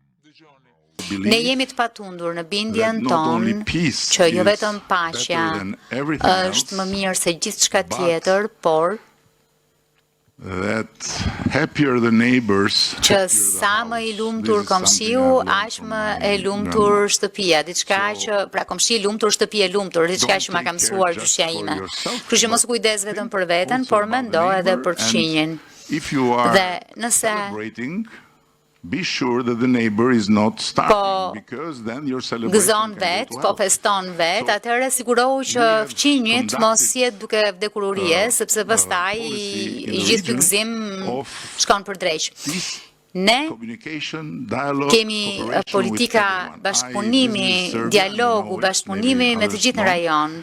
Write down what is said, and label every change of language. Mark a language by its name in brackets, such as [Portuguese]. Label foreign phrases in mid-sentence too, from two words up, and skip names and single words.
[Albanian] Ne jemi të patundur në bindjen tonë që jo vetëm paqja është më mirë se gjithçka tjetër, por që sa më i lumtur komshiu, aq më e lumtur shtëpia. Diçka që, pra komshi i lumtur, shtëpi e lumtur, diçka që ma ka mësuar gjyshja ime. Kështu që mos kujdes vetëm për veten, por mendo edhe për fëmijën. Dhe nëse [English] be sure that the neighbor is not starving, because then your celebration [Albanian] gëzon po feston vet, atëherë sigurohu që fëmijët mos jetë duke vdekur urie, sepse pastaj i gjithë ky gëzim shkon për dreq. Ne kemi politika bashkëpunimi, dialogu, bashkëpunimi me të gjithë në rajon.